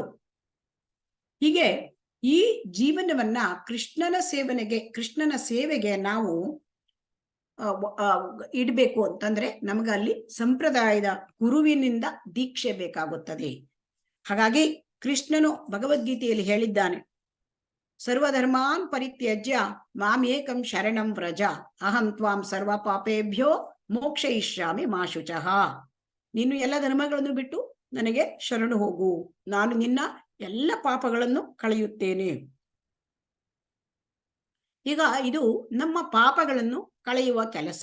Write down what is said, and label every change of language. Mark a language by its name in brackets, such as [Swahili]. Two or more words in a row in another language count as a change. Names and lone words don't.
[Kannada] ಹೀಗೆ ಈ ಜೀವನವನ್ನ ಕೃಷ್ಣನ ಸೇವೆಗೆ ನಾವು ಇಡ್ಬೇಕು ಅಂತಂದ್ರೆ ನಮಗೆ ಅಲ್ಲಿ ಸಂಪ್ರದಾಯದ ಗುರುವಿನಿಂದ ದೀಕ್ಷೆ ಬೇಕಾಗುತ್ತದೆ. ಹಾಗಾಗಿ ಕೃಷ್ಣನು ಭಗವದ್ಗೀತೆಯಲ್ಲಿ ಹೇಳಿದ್ದಾನೆ, [Sanskrit] ಸರ್ವಧರ್ಮಾನ್ ಪರಿತ್ಯಜ್ಯ ಮಾಮೇಕಂ ಶರಣಂ ವ್ರಜ, ಅಹಂ ತ್ವಾಂ ಸರ್ವ ಪಾಪೇಭ್ಯೋ ಮೋಕ್ಷಯಿಷ್ಯಾಮಿ ಮಾ ಶುಚಃ. [Kannada] ನೀನು ಎಲ್ಲ ಧರ್ಮಗಳನ್ನು ಬಿಟ್ಟು ನನಗೆ ಶರಣು ಹೋಗು, ನಾನು ನಿನ್ನ ಎಲ್ಲ ಪಾಪಗಳನ್ನು ಕಳೆಯುತ್ತೇನೆ. ಈಗ ಇದು ನಮ್ಮ ಪಾಪಗಳನ್ನು ಕಳೆಯುವ ಕೆಲಸ.